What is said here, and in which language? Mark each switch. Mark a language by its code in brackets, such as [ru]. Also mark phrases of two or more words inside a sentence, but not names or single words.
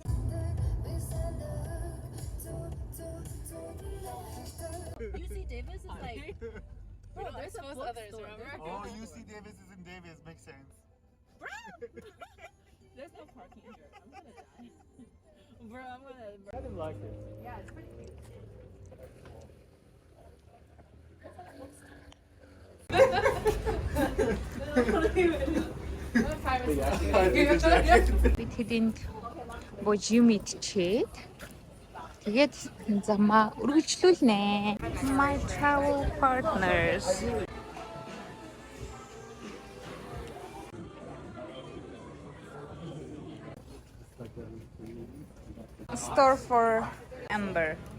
[en] UC Davis is like. Bro, there's supposed supposed others, remember? Oh, UC Davis is in Davis. Makes sense. There's no parking here. I'm gonna die. Bro, I'm gonna. I didn't like it. Yeah, it's pretty cute. [mn] Би тэдэнд бож юм идчихэд тэгээд замаа үргэлжлүүлнэ. [en] My travel partners. Store for Amber.